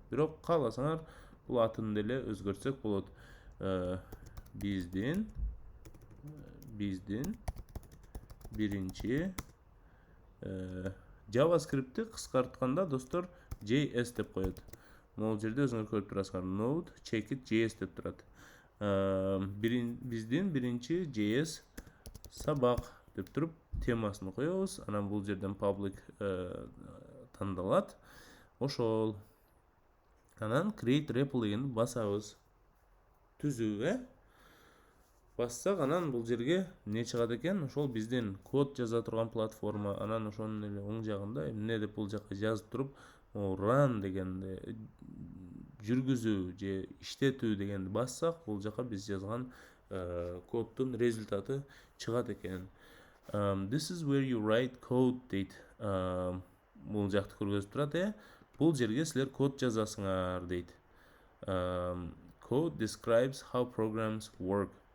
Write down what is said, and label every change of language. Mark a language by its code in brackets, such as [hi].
[ky] Бирок кааласаңар бул атын деле өзгөртсөк болот. Биздин биринчи JavaScript'ти кыскартканда достор JS деп коет. Могул жерде өзүңөр көрүп турасыңар. Node checkit JS деп турат. Биздин биринчи JS сабак деп туруп темасын коебуз. Анан бул жерден public тандалат. Ошол. Анан create REPL дегенди басабыз. Түзүү, бассак анан бул жерге не чыгат экен? Ошол биздин код жаза турган платформа. Анан ошонун эле оң жагында эмне деп бул жакка жазып туруп, run дегенди жүргүзүү же иштетүү дегенди бассак, бул жака биз жазган коддун результаты чыгат экен. [en] This is where you write code [ky] дейт. Бул жакты көргөзүп турат, Бул жерге силер код жазасыңар дейт. [en] Code describes how programs work.